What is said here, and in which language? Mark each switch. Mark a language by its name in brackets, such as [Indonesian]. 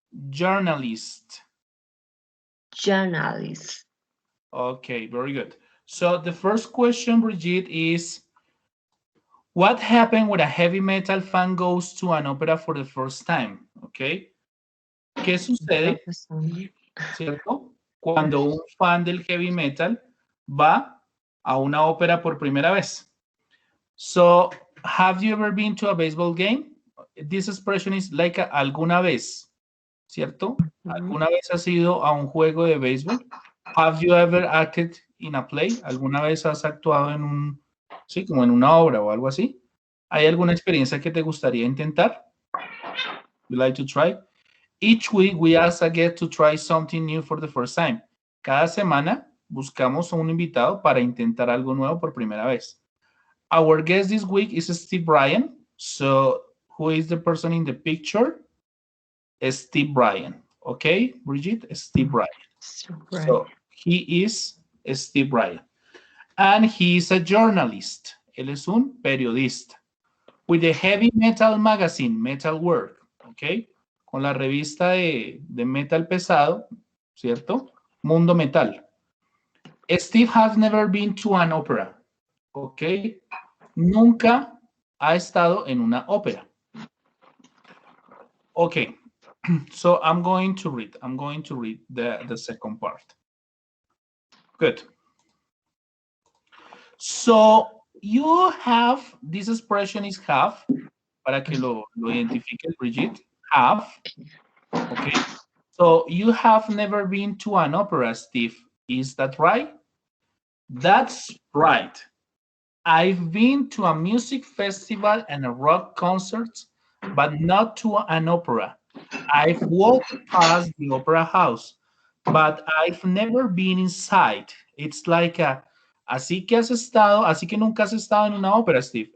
[English] Journalist. Journalist. Okay, very good. So the first question, Brigitte, is what happened when a heavy metal fan goes to an opera for the first time? [Spanish] Okay. ¿Qué sucede, cierto? Cuando un fan del heavy metal va a una ópera por primera vez. [English] So, have you ever been to a baseball game? This expression is like [Spanish] alguna vez, ¿cierto? ¿Alguna vez has ido a un juego de béisbol? [English] Have you ever acted in a play? [Spanish] ¿Alguna vez has actuado en un, sí, como en una obra o algo así? ¿Hay alguna experiencia que te gustaría intentar? [English] You like to try? Each week we ask a guest to try something new for the first time. [Spanish] Cada semana buscamos a un invitado para intentar algo nuevo por primera vez. [English] Our guest this week is Steve Bryan. So, who is the person in the picture? Steve Bryan. Okay, Brigitte? Steve Bryan. Right. So, he is Steve Bryan. And he is a journalist. [Spanish] Él es un periodista. [English] With the heavy metal magazine, Metal Work. [Spanish] Okay, con la revista de metal pesado, ¿cierto? Mundo Metal. [English] Steve has never been to an opera. [Spanish] Okay, nunca ha estado en una ópera. [English] Okay, so I'm going to read the second part. Good. So you have, this expression is have, [Spanish] para que lo identifique, [English] Brigitte, have. Okay, so you have never been to an opera, Steve. Is that right? That's right. I've been to a music festival and a rock concert, but not to an opera. I've walked past the opera house, but I've never been inside. It's like a, [Spanish] así que has estado, así que nunca has estado en una ópera, Steve.